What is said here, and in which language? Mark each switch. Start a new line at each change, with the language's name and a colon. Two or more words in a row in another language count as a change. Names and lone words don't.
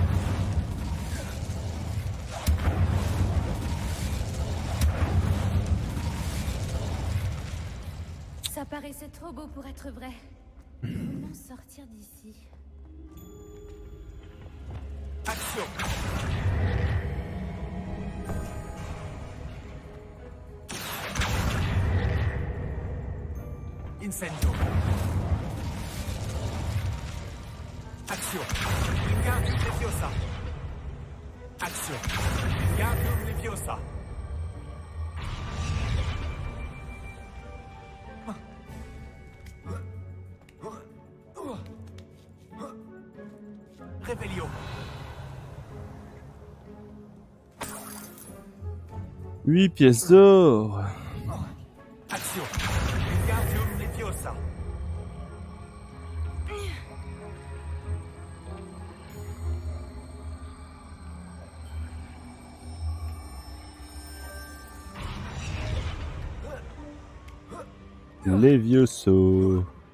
French: Ça paraissait trop beau pour être vrai. Comment sortir d'ici? Action. Incendio. Action. Wingardium Leviosa. Action. Wingardium Leviosa. Révélio. 8 pièces d'or. Action. Wingardium Leviosa. Levioso.